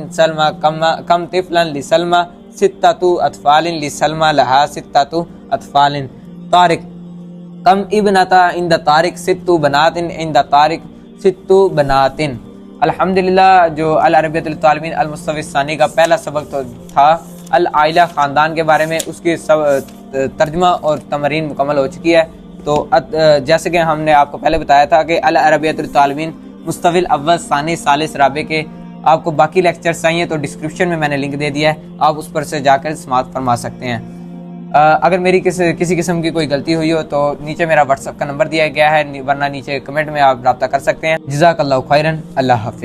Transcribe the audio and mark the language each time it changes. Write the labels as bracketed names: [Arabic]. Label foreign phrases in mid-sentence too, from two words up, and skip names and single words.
[Arabic] سلمى كم طفلا ل سلمى ستة أطفال ل سلمى لها ستة أطفال लि सलमा लहा सित्ततु अतफालिन। طارق كم ابنة عند طارق ست بنات عند طارق ست بنات इंदा तारिक सित्तु बनातिन। [Urdu] الحمدللہ، جو العربیۃ للطالبین المستوی الثانی کا پہلا سبق تو تھا [Arabic] العائلة [Urdu] خاندان کے بارے میں، اس کی سب ترجمہ اور تمرین مکمل ہو چکی ہے. تو جیسے کہ ہم نے آپ کو پہلے بتایا تھا کہ العربیۃ للطالبین المستوی الاول ثانی ثالث رابع کے آپ کو باقی لیکچرز چاہیے تو ڈسکرپشن میں میں نے لنک دے دیا ہے، آپ اس پر سے جا کر سماعت فرما سکتے ہیں۔ اگر میری کسی قسم کی کوئی غلطی ہوئی ہو تو نیچے میرا واٹس ایپ کا نمبر دیا گیا ہے، ورنہ نیچے کمنٹ میں آپ رابطہ کر سکتے ہیں۔ [Arabic] جزاک اللہ خیرن، [Urdu] اللہ حافظ۔